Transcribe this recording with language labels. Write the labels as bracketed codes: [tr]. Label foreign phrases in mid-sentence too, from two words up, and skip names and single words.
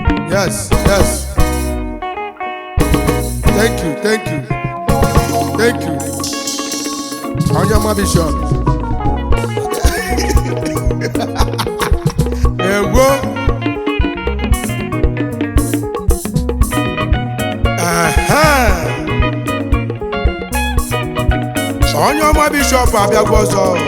[en] Yes, yes. Thank you, thank you. Thank you. [ig] Onye ọma Bishop. Ewo. Aha. Onye ọma Bishop abịagwa ọzọ.